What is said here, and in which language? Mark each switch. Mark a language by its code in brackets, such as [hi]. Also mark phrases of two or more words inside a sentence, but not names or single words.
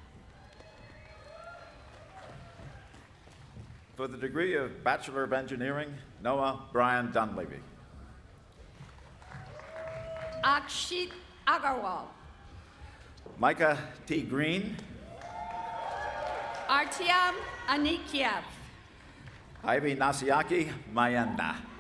[en] For the degree of Bachelor of Engineering, Noah Brian Dunleavy. Akshit Agarwal. Micah T. Green. Artyom Anikiev. Ivy Nasiaki Mayenda.